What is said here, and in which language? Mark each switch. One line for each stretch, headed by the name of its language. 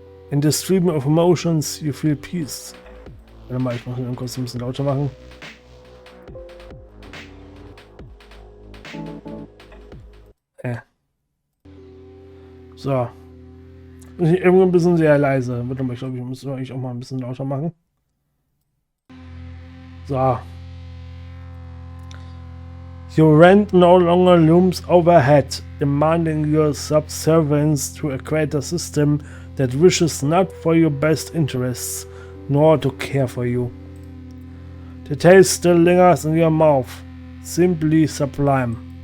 English: In the stream of emotions you feel peace.
German: Warte mal, ich muss ihn kurz ein bisschen lauter machen. So. Irgendwo ein bisschen sehr leise. Warte mal, ich glaube, ich muss eigentlich auch mal ein bisschen lauter machen. So.
English: Your rent no longer looms overhead, demanding your subservience to a greater system that wishes not for your best interests, nor to care for you. The taste still lingers in your mouth, simply sublime.